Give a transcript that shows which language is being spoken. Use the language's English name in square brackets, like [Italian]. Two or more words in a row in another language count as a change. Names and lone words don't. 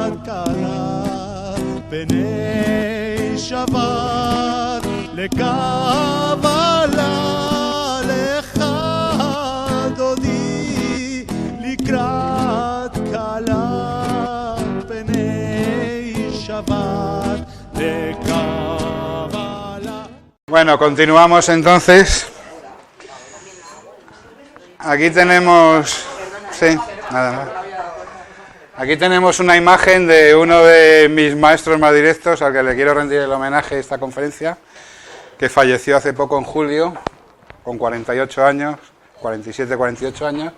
[Hebrew] קלה פני שבת לקבלה לך דודי לקראת קלה פני שבת לקבלה. [Spanish] Bueno, continuamos entonces. Aquí tenemos... Sí, nada. Aquí tenemos una imagen de uno de mis maestros más directos, al que le quiero rendir el homenaje a esta conferencia, que falleció hace poco en julio, con 48 años, 47, 48 años.